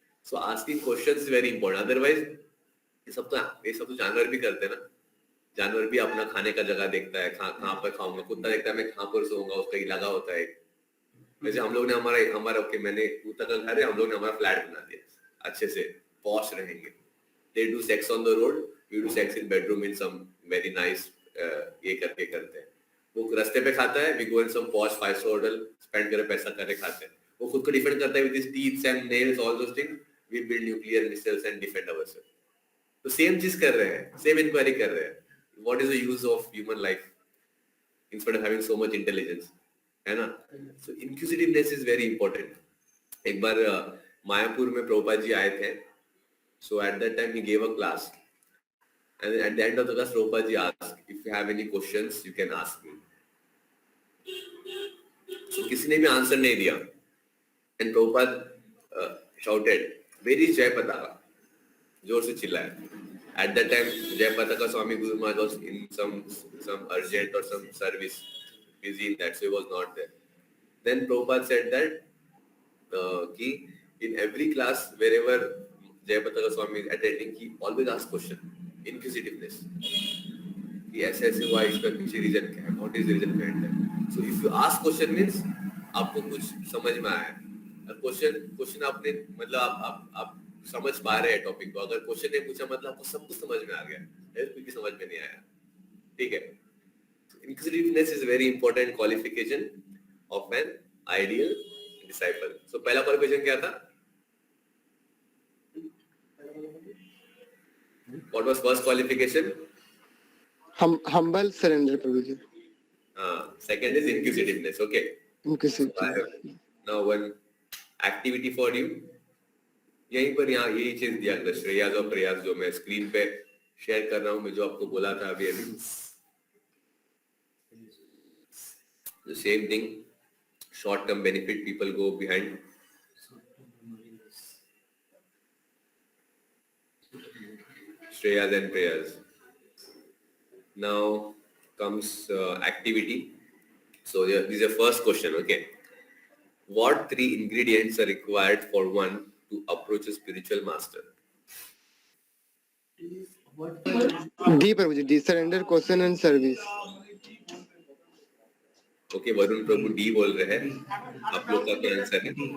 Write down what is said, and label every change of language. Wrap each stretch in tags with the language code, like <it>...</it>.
<en>So asking questions is very important.</en> <hi>Otherwise ये सब तो जानवर भी करते हैं ना. जानवर भी अपना खाने का जगह देखता है, कहाँ पर खाऊंगा. कुत्ता देखता है मैं कहाँ पर सोऊंगा, उसका इलाका होता है. वैसे हम लोग ने हमारा ओके, मैंने कुत्ता का घर है, हम लोग ने हमारा फ्लैट बना दिया, अच्छे से पॉश रहेंगे.</hi> <en>They do sex on the road, we do sex in bedroom in some very nice</en> <hi>ये करके करते हैं. वो रास्ते पे खाता है,</hi> <en>we go in some posh 5-star hotel,</en> <hi>spend करे पैसा करे खाते हैं. वो खुद को डिफेंड करता है</hi> <en>with his teeth and nails, all those things. We build nuclear missiles and defend ourselves.</en> <hi>तो सेम चीज कर रहे हैं, सेम इंक्वायरी कर रहे हैं.</hi> <en>What is the use of human life instead of having so much intelligence,</en> <hi>है ना?</hi> <en>So inquisitiveness is very important.</en> <hi>एक बार मायापुर में प्रभुपाद जी आए थे.</hi> <en>So at that time he gave a class, and at the end of the class Prabhupada ji asked, if you have any questions you can ask me. So</en> <hi>किसी ने भी answer नहीं दिया,</hi> <en>and Prabhupada shouted, where is Jai Pataka?</en> <hi>जोर से चिल्लाया.</hi> <en>At that time Jai Pataka Swami Guru Maharaj was in some urgent or some service, busy in that, so he was not there. Then Prabhupada said that कि in every class wherever Jai Pataka Swami is attending, he always asks question, inquisitiveness.</en> <hi>कि ऐसे ऐसे हुआ, इसका पीछे reason क्या है,</hi> <en>what is the reason behind that. So if you ask question means</en> <hi>आपको कुछ समझ में आया. क्वेश्चन आपने मतलब आप समझ पा रहे हैं टॉपिक को. अगर क्वेश्चन नहीं पूछा मतलब आपको सब कुछ समझ में आ गया, कुछ भी समझ में नहीं आया. ठीक है.</hi> <en>Inquisitiveness is a very important qualification of an ideal disciple.</en> <hi>So पहला क्वालिफिकेशन क्या था?</hi> <en>What was first qualification? Humble surrender, Prabhuji. Second is inquisitiveness. Okay. Inquisitive. So I have now one activity for you.</en> <hi>यहीं पर यहाँ यही चीज दिया गया, श्रेयाज और प्रयास, जो मैं स्क्रीन पे शेयर कर रहा हूँ, मैं जो आपको बोला था अभी.</hi> <en>The same thing. Short-term benefit, people go behind. Shreyas and prayers. Now comes activity. So this is the first question. Okay, what 3 ingredients are required for one to approach a spiritual master? डी Prabhu ji, surrender, question and service.</en> <hi>Okay, Varun Prabhu D बोल रहे हैं, आप लोग का क्या answer है?</hi>